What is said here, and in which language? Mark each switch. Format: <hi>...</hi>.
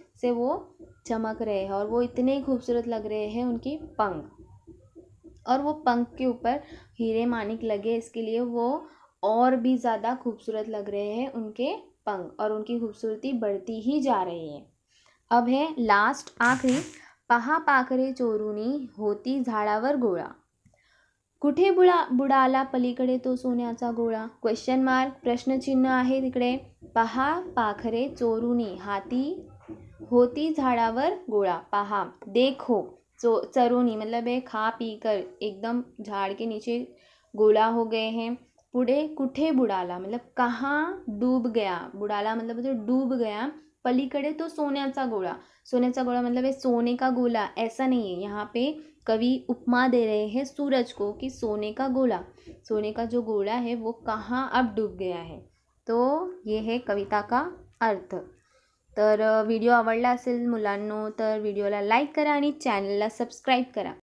<hi>से वो चमक रहे हैं, और वो इतने खूबसूरत लग रहे हैं उनके पंख, और वो पंख के ऊपर हीरे मानिक लगे, इसके लिए वो और भी ज़्यादा खूबसूरत लग रहे हैं उनके पंख, और उनकी खूबसूरती बढ़ती ही जा रही है। अब है लास्ट आखरी।</hi> <mr>पहा पाखरे चोरुनी होती झाडावर गोळा, कुठे बुडाला पलीकडे तो सोन्याचा गोळा। क्वेश्चन मार्क, प्रश्नचिन्ह आहे तिकडे। पहा पाखरे चोरुनी हाती होती झाडावर गोळा,</mr> <hi>पहा देखो, चरोनी मतलब है खा पी कर एकदम झाड़ के नीचे गोला हो गए हैं। पुढे कुठे बुडाला मतलब कहाँ डूब गया, बुडाला मतलब डूब गया,</hi> <mr>पलीकडे तो सोन्याचा गोला,</mr> <hi>सोन्याचा गोला मतलब है सोने का गोला, ऐसा नहीं है, यहाँ पे कवि उपमा दे रहे हैं सूरज को कि सोने का गोला, सोने का जो गोला है वो कहाँ अब डूब गया है। तो ये है कविता का अर्थ।</hi> <mr>तर व्हिडिओ आवडला असेल मुलांनो तर व्हिडिओला लाईक करा आणि चॅनलला सबस्क्राईब करा।</mr>